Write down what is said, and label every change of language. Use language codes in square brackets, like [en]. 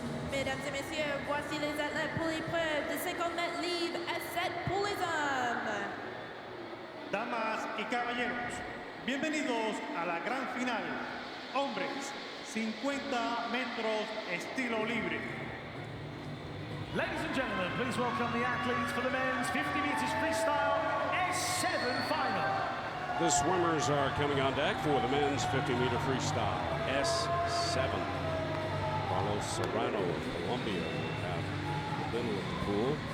[fr] Mesdames et messieurs, voici les athlètes pour l'épreuve de 50 mètres libre S7 pour les hommes. [es] Damas y caballeros, bienvenidos a la gran final. Hombres, 50 metros estilo libre. [en] Ladies and gentlemen, please welcome the athletes for the men's 50 meters freestyle S7 final. The swimmers are coming on deck for the men's 50-meter freestyle S7. Carlos Serrano of Colombia will have the middle of the pool.